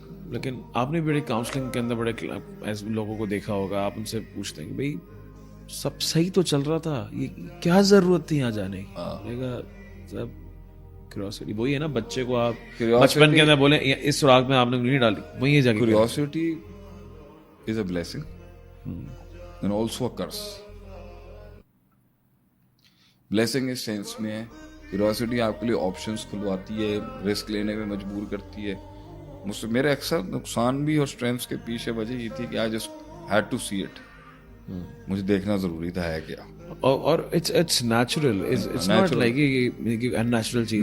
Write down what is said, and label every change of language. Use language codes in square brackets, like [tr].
[ur] لیکن آپ نے بڑے کاؤنسلنگ کے اندر بڑے ایسے لوگوں کو دیکھا ہوگا, آپ ان سے پوچھتے ہیں کہ بھائی سب صحیح تو چل رہا تھا, یہ کیا ضرورت تھی یہاں جانے کی؟ سب کیوریوسٹی وہی ہے نا, بچے کو آپ بچپن کے اندر بولیں اس سراغ میں آپ نے نہیں ڈالی, وہی یہ جگہ. [en] Curiosity is a blessing and also a curse. [ur] Blessing اس sense میں ہے, کیوریوسٹی آپ کے لیے آپشنس کھلواتی ہے, رسک لینے میں مجبور کرتی ہے. میرے اکثر نقصان بھی اور اسٹرینتھس کے پیچھے وجہ یہ تھی کہ [en] I just had to see it, [ur] مجھے دیکھنا ضروری تھا ہے کیا. [en] اور it's natural, it's not like یہ unnatural چیز